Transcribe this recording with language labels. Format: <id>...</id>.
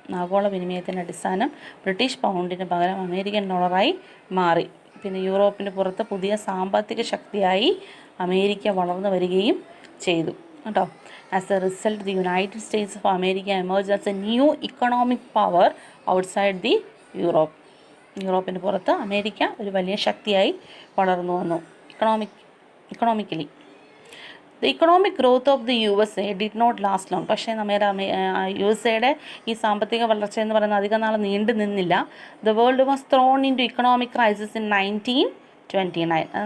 <ml>ആഗോള വിനിമയത്തിൻ്റെ അടിസ്ഥാനം ബ്രിട്ടീഷ് പൗണ്ടിന് പകരം അമേരിക്കൻ ഡോളറായി മാറി. പിന്നെ യൂറോപ്പിന് പുറത്ത് പുതിയ സാമ്പത്തിക ശക്തിയായി അമേരിക്ക വളർന്നു വരികയും ചെയ്തു കേട്ടോ.</ml> <en>As a result, the United States of America emerged as a new economic power outside the Europe.</en> <ml>യൂറോപ്പിന് പുറത്ത് അമേരിക്ക ഒരു വലിയ ശക്തിയായി വളർന്നു വന്നു.</ml> <en>Economically the economic growth of the USA did not last long.</en> <ml>പക്ഷേ നമ്മുടെ USA ഈ സാമ്പത്തിക വളർച്ച എന്ന് പറയുന്നത് അധികം നാൾ നീണ്ടു നിന്നില്ല.</ml> <en>The world was thrown into economic crisis in 1929.</en>